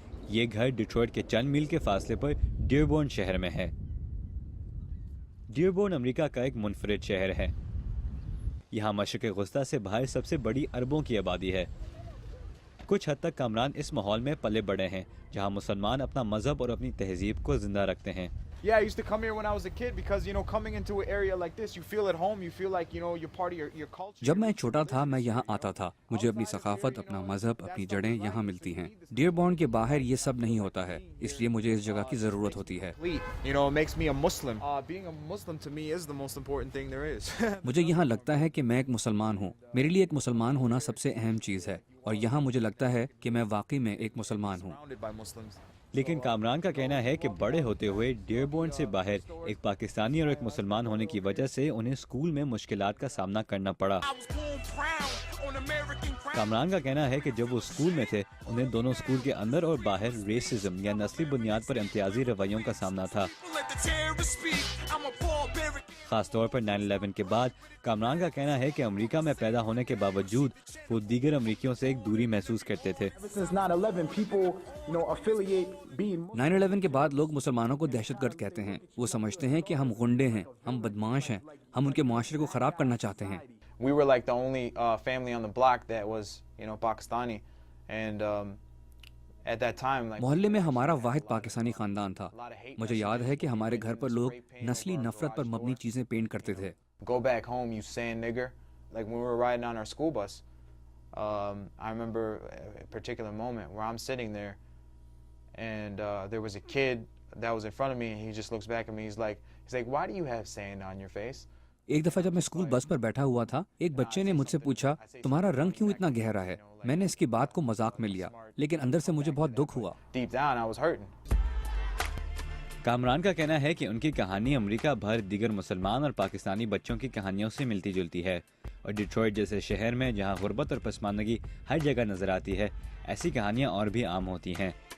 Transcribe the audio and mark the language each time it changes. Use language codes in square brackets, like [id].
[hi] ये घर डिट्रॉइट के चंद मील के फासले पर डियरबोर्न शहर में है। डियरबोर्न अमेरिका का एक मुनफरिद शहर है। यहाँ मशरिक़ वस्ता से बाहर सबसे बड़ी अरबों की आबादी है। कुछ हद तक कामरान इस माहौल में पले बड़े हैं, जहाँ मुसलमान अपना मजहब और अपनी तहजीब को जिंदा रखते हैं। [en] Yeah, I used to come here when I was a kid because, you know, coming into an area like this, you feel at home, you feel like, you know, you're part of your culture. [hi] जब मैं छोटा था मैं यहाँ आता था। मुझे अपनी सकाफत, अपना मजहब, अपनी जड़ें यहाँ मिलती हैं। डियरबोर्न के बाहर ये सब नहीं होता है, इसलिए मुझे इस जगह की ज़रूरत होती है। [en] You know, it makes me a Muslim. Being a Muslim to me is the most important thing there is. [hi] मुझे यहाँ लगता है कि मैं एक मुसलमान हूँ। मेरे लिए एक मुसलमान होना सबसे अहम चीज़ है, और यहाँ मुझे लगता है कि मैं वाकई में एक मुसलमान हूँ। [en] Surrounded by Muslims. [hi] लेकिन कामरान का कहना है कि बड़े होते हुए डियरबोर्न से बाहर एक पाकिस्तानी और एक मुसलमान होने की वजह से उन्हें स्कूल में मुश्किलात का सामना करना पड़ा। कामरान का कहना है कि जब वो स्कूल में थे, उन्हें दोनों स्कूल के अंदर और बाहर रेसिज्म या नस्ली बुनियाद पर इम्तियाजी रवैयों का सामना था। खास तौर पर 9/11 के बाद कामरान का कहना है कि अमेरिका में पैदा होने के बावजूद वो दीगर अमेरिकियों से एक दूरी महसूस करते थे। 9/11 के बाद लोग मुसलमानों को दहशतगर्द कहते हैं। वो समझते हैं कि हम गुंडे हैं, हम बदमाश हैं, हम उनके माशरे को ख़राब करना चाहते हैं। [en] We were like the only family on the block that was, you know, Pakistani, and at that time, like, [hi] मोहल्ले में हमारा वाहिद पाकिस्तानी खानदान था। मुझे याद है कि हमारे घर पर लोग नस्ली नफरत पर मबनी चीज़ें पेंट करते थे। [en] Go back home, you sand nigger. Like when we were riding on our school bus, I remember a particular moment where I'm sitting there, and there was a kid that was in front of me, and he just looks back at me. He's like, why do you have sand on your face? [hi] एक दफा जब मैं school bus पर बैठा हुआ था, एक बच्चे ने मुझसे पूछा, तुम्हारा रंग क्यों इतना गहरा है? मैंने इसकी बात को मजाक में लिया, लेकिन अंदर से मुझे बहुत दुख हुआ। [en] Deep down, I was hurting. [hi] Kamran का कहना है कि उनकी कहानी अमेरिका भर दीगर मुसलमान और पाकिस्तानी बच्चों की कहानियों से मिलती जुलती है और डिट्रॉइट जैसे शहर में जहां गुर्बत और पसमानदगी हर जगह नजर आती है, ऐसी कहानियां और भी आम होती हैं।